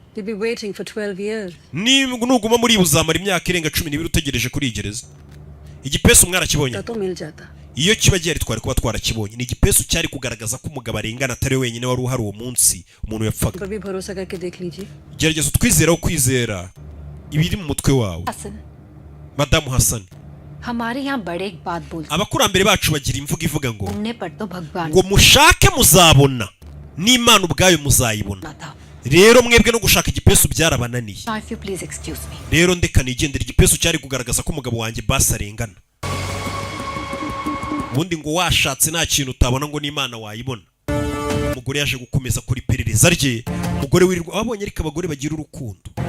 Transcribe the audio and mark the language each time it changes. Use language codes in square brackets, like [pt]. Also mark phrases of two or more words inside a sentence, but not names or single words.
[rw] nuguma muri uzamara imyaka irenga 12 utegereje kuri gereza igipesu mwarakibonye iyo kiba gihari twari kuba twarakibonye ni igipesu cyari kugaragaza ko umugabo arengana atari wenyine wari uhari uwo munsi umuntu yapfaga gerageza utwizeraho kwizera ibiri mu mutwe wawe madamu Hassan [hi] हमारे यहाँ बड़े एक बात बोलते [rw] abakurambere bacu bagira imvugo ivuga ngo ngo mushake muzabona n'Imana ubwayo muzayibona rero mwebwe no gushaka igipesu byarabananiye rero ndeka nigendera igipesu cyari kugaragaza ko umugabo wanjye basi arengana ubundi ngo washatse nta kintu utabona ngo n'Imana wayibona umugore yaje gukomeza kuri perereza rye umugore wirirwa abonye ariko abagore bagira urukundo